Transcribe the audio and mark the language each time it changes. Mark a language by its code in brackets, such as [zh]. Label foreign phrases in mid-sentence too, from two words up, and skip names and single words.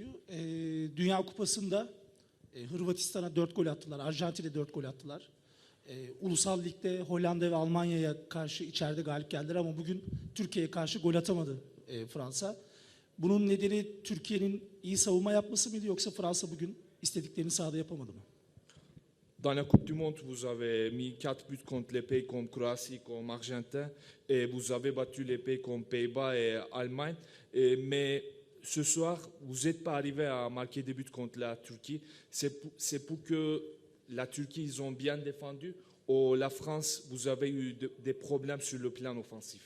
[tr] Dünya Kupası'nda Hırvatistan'a 4 gol attılar. Arjantin'e 4 gol attılar. Ulusal Lig'de Hollanda ve Almanya'ya karşı içeride galip geldiler ama bugün Türkiye'ye karşı gol atamadı Fransa. Bunun nedeni Türkiye'nin iyi savunma yapması mıydı yoksa Fransa bugün istediklerini sahada yapamadı mı? [fr] Dans la Coupe du Monde, vous avez mis 4 buts contre les pays comme Croatie, comme Argentine, et vous avez battu les pays comme Pays-Bas et Allemagne. Mais ce soir, vous n'êtes pas arrivé à marquer des buts contre la Turquie. C'est pour que la Turquie, ils ont bien défendu, ou la France, vous avez eu des problèmes sur le plan offensif?